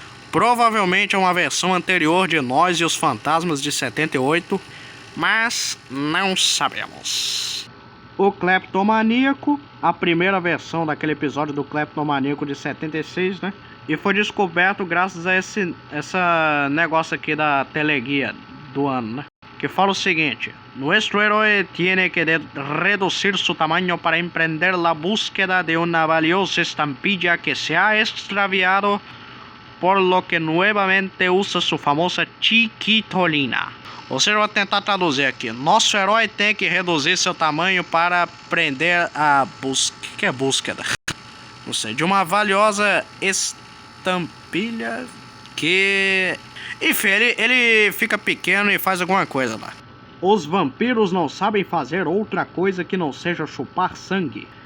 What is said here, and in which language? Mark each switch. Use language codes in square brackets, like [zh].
[pt] Provavelmente é uma versão anterior de Nós e os Fantasmas de 78, mas não sabemos. O Cleptomaníaco, a primeira versão daquele episódio do Cleptomaníaco de 76, né? E foi descoberto graças a esse negócio aqui da teleguia do ano, né? Que fala o seguinte: [es] Nuestro héroe tiene que reducir su tamaño para emprender la búsqueda de una valiosa estampilla que se ha extraviado, por lo que nuevamente usa su famosa chiquitolina. [pt] Ou seja, eu vou tentar traduzir aqui. Nosso herói tem que reduzir seu tamanho para prender a busca. O que é búsqueda? Não sei. De uma valiosa estampilha que... Enfim, ele fica pequeno e faz alguma coisa lá. Os vampiros não sabem fazer outra coisa que não seja chupar sangue.